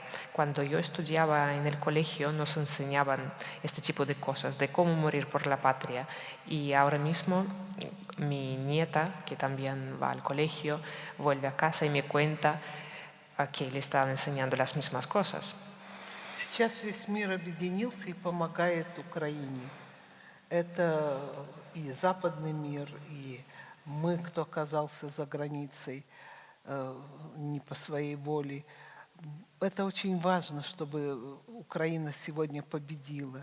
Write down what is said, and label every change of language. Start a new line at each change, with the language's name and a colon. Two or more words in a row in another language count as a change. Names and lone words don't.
Spanish: Cuando yo estudiaba en el colegio nos enseñaban este tipo de cosas, de cómo morir por la patria. Y ahora mismo mi nieta, que también va al colegio, vuelve a casa y me cuenta que le están enseñando las mismas cosas.
Russian: Сейчас весь мир объединился и помогает Украине. Это и западный мир, и мы, кто оказался за границей не по своей воле. Это очень важно, чтобы Украина сегодня победила.